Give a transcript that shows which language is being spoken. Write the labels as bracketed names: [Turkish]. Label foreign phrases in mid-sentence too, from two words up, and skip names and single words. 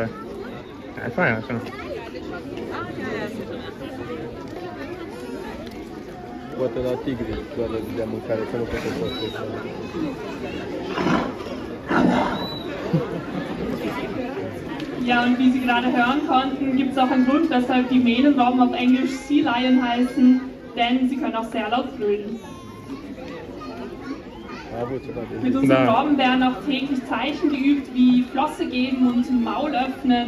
[Romanian] E fain așa. Poate la tigri doar le dea mâncare, că nu poate să [German] Ja, und wie Sie gerade hören konnten, gibt es auch einen Grund, weshalb die Mähnenrobben auf Englisch [English] Sea Lion [German] heißen, denn sie können auch sehr laut brüllen. Mit unseren Robben werden auch täglich Zeichen geübt, wie Flosse geben und Maul öffnen.